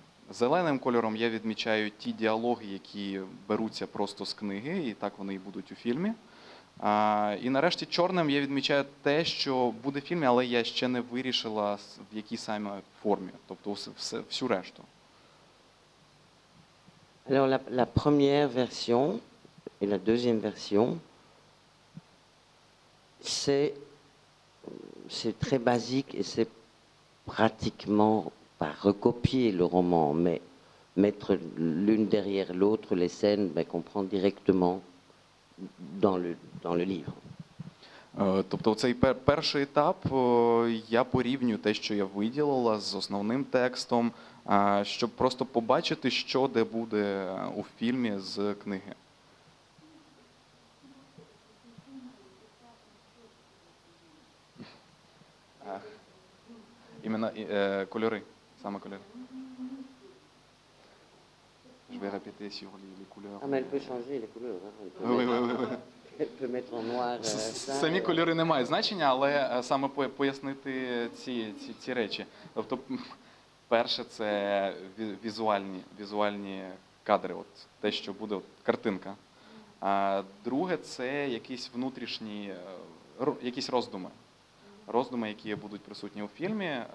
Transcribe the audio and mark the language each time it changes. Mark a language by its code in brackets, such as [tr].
[uk] Зеленим кольором я відмічаю ті діалоги, які беруться просто з книги, і так вони і будуть у фільмі. І нарешті чорним я відмічаю те, що буде в фільмі, але я ще не вирішила, в якій саме формі, тобто всю решту. [fr] Alors la première version et la deuxième version, c'est très basique et c'est pratiquement pas recopier le roman, mais mettre l'une derrière l'autre les scènes qu'on prend directement dans le livre. [uk] Тобто цей перший етап я порівнюю те, що я виділила з основним текстом, щоб просто побачити, що де буде у фільмі з книги. Е, Іменно кольори, саме кольори. [fr] Je vais répéter sur les couleurs. Ah, mais elle peut changer les couleurs. Hein. Oui, oui, oui, oui. Elle peut mettre en noir. Ça, [uk] Самі кольори не мають значення, але саме пояснити ці речі. Тобто, перше, це візуальні кадри, от те, що буде от, картинка. А друге, це якісь внутрішні, якісь роздуми, які будуть присутні у фільмі.